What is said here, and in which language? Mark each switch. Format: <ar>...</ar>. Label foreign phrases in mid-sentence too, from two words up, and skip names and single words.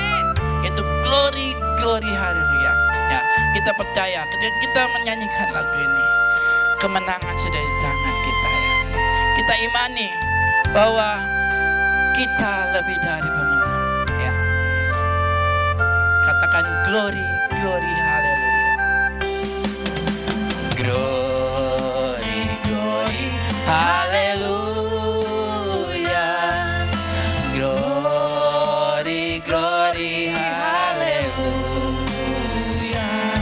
<en>Itu glory, glory, haleluya.</en> <id>Ya, kita percaya ketika kita menyanyikan lagu ini, kemenangan sudah di tangan kita ya. Kita imani bahwa kita lebih dari pemenang ya. Katakan</id> <en>glory, glory, haleluya. Glory, glory, haleluya. Glory, glory, haleluya.</en>